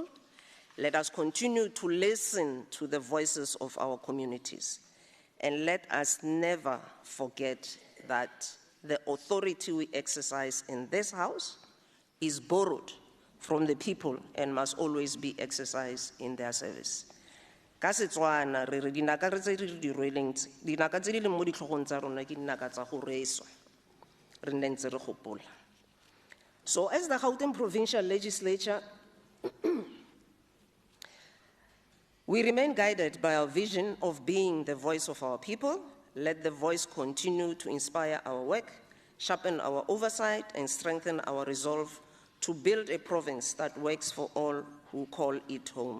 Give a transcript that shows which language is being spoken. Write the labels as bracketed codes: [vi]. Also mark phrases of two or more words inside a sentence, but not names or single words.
[en] Let us continue to listen to the voices of our communities. And let us never forget that the authority we exercise in this House is borrowed from the people and must always be exercised in their service. [tn] Ka Setswana re re dinaka re tse re di rweleng tse dinaka tse di leng mo ditlhogong tsa rona ke dinaka tsa go reeswa re nne ntse re gopola. [en] So as the Gauteng Provincial Legislature, we remain guided by our vision of being the voice of our people. Let the voice continue to inspire our work, sharpen our oversight, and strengthen our resolve to build a province that works for all who call it home.